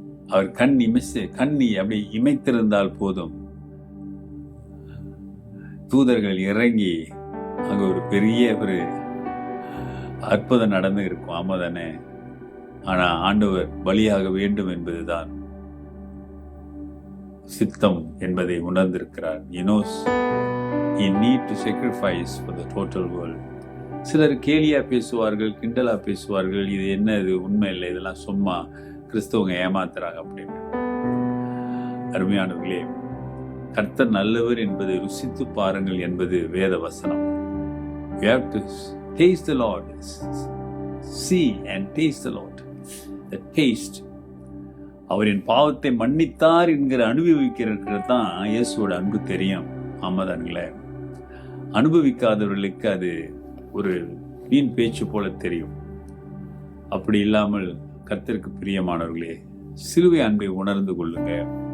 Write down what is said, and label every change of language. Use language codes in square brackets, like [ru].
[ta] அவர் கண்ணி அப்படி இமைத்திருந்தால் போதும், தூதர்கள் இறங்கி அங்க ஒரு பெரிய ஒரு அற்புதம் நடந்து இருக்கும். ஆமா தானே? ஆனா ஆண்டவர் பலியாக வேண்டும் என்பதுதான் சித்தம் என்பதை உணர்ந்திருக்கிறார். [en] He knows he need to sacrifice for the total world. [ta] சிலர் கேலியா பேசுவார்கள், கிண்டலா பேசுவார்கள், இது என்ன, இது உண்மை இல்லை, இதெல்லாம் சும்மா கிறிஸ்தவங்க ஏமாத்துறாங்க அப்படின்னு. அருமையானவர்களே, கர்த்தர் நல்லவர் என்பதை ருசித்து பாருங்கள் என்பது வேத வசனம். [en] You have to taste the Lord. See and taste the Lord. The taste. [ta] அவரின் பாவத்தை மன்னித்தார் என்கிற அனுபவிக்கிறது தான் இயேசுவோட அன்பு தெரியும். ஆமாதானுங்களே? அனுபவிக்காதவர்களுக்கு அது ஒரு வீண் பேச்சு போல தெரியும். அப்படி இல்லாமல் கர்த்தருக்கு பிரியமானவர்களே, சிலுவை அன்பை உணர்ந்து கொள்ளுங்க.